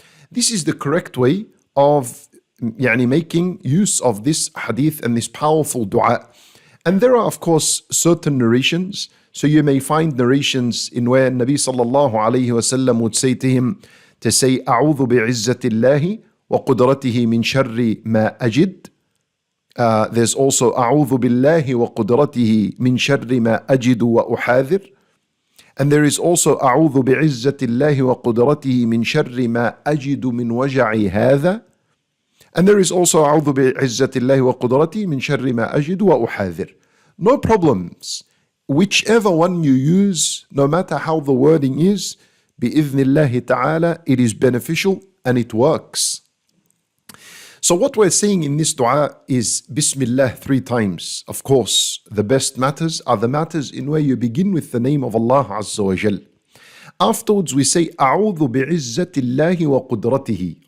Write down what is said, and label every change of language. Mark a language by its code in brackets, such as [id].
[en] This is the correct way of making use of this hadith and this powerful dua. And there are of course certain narrations. So you may find narrations in where Nabi sallallahu alayhi wa sallam would say to him to say [ar] أعوذ بعزة الله وقدرته من شر ما أجد. [en] There's also [ar] أعوذ بالله وقدرته من شر ما أجد وأحاذر. [en] And there is also [ar] أعوذ بعزة الله وقدرته من شر ما أجد من وجع هذا. [en] And there is also [ar] أعوذ بعزة الله وقدرته من شر ما أجد وأحاذر. [en] No problems. Whichever one you use, no matter how the wording is, [ar] بإذن الله تعالى, [en] it is beneficial and it works. So what we're saying in this dua is Bismillah 3 times. Of course, the best matters are the matters in where you begin with the name of Allah Azza wa Jal. Afterwards we say [ar] أعوذ بعزة الله وقدرته.